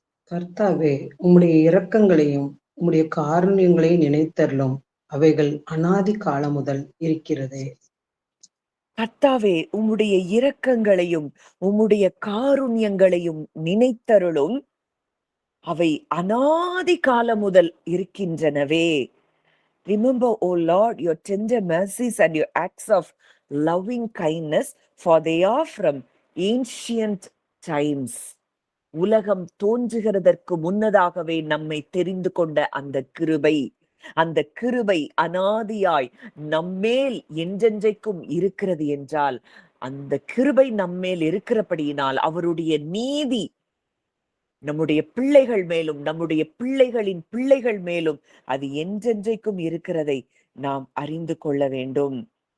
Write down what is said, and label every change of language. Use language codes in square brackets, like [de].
[ta] கர்த்தாவே, உம்முடைய இரக்கங்களையும் உம்முடைய காருண்யங்களையும் நினைத்தருளும். அவைகள் அநாதி காலம் முதல் இருக்கிறதே. கர்த்தாவே, உம்முடைய இரக்கங்களையும் உம்முடைய காருண்யங்களையும் நினைத்தருளும். அவை அநாதி காலம் முதல் இருக்கின்றனவே. [en] Remember, O Lord, your tender mercies and your acts of loving kindness, for they are from ancient times. [ta] உலகம் தோன்றுகிறதற்கு முன்னதாகவே நம்மை தெரிந்து கொண்ட அந்த கிருபை அனாதியாய் நம்மேல் என்றென்றைக்கும் இருக்கிறது என்றால், அந்த கிருபை நம்மேல் இருக்கிறபடியினால் அவருடைய நீதி நம்முடைய பிள்ளைகள் மேலும் நம்முடைய பிள்ளைகளின் பிள்ளைகள் மேலும் அது என்றென்றைக்கும் இருக்கிறதை நாம் அறிந்து கொள்ள வேண்டும்.